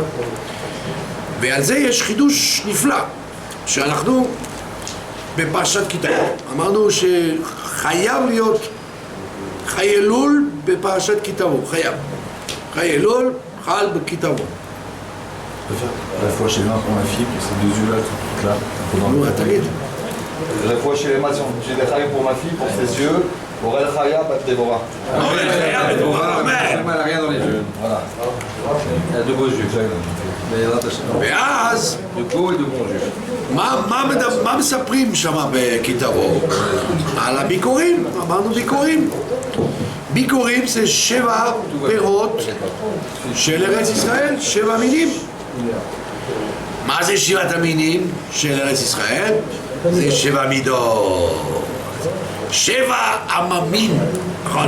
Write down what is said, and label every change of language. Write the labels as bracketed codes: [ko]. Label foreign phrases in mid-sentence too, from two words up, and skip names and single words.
[he] ועל זה יש חידוש נפלא, שאנחנו בפרשת כי תבוא אמרנו שחייב להיות חי אלול בפרשת כי תבוא, חייב. חי אלול חל בכי תבוא. רפואה שלמה [fr] pour ma fille, pour ces deux yeux là tout là. [he] נו, תגיד. רפואה שלמה [fr] j'ai des rayons pour ma fille, pour ses yeux, אורל חיה בת דבורה. אורל חיה בת דבורה, elle a rien dans les yeux. Voilà. Elle a de beaux yeux. [he] ואז [fr] De beaux et de bons yeux. [he] מה מספרים שם בכי תבוא? על הביקורים, אמרנו ביקורים. ביקורים זה 7 פירות של ארץ ישראל, 7 מינים. מה זה 7 המינים של ארץ ישראל? זה 7 מידות. 7 עממים, נכון?